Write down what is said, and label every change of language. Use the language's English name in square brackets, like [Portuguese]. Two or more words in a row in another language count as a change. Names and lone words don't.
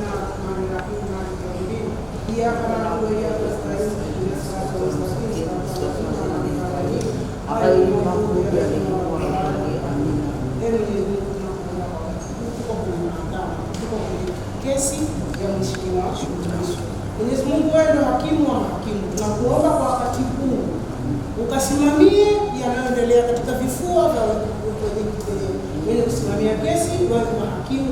[Arabic] الرحمن الرحيم مالك يوم الدين. إياك نعبد وإياك نستعين اهدنا الصراط المستقيم. صراط الذين أنعمت عليهم غير المغضوب عليهم ولا الضالين. [Swahili] Kesi ya mheshimiwa Lissu. Mwenyezi Mungu, wewe ndio hakimu wa mahakimu. Tunakuomba kwa wakati huu ukasimamie yanayoendelea katika vifua vya wenye kusimamia kesi, wewe mahakimu.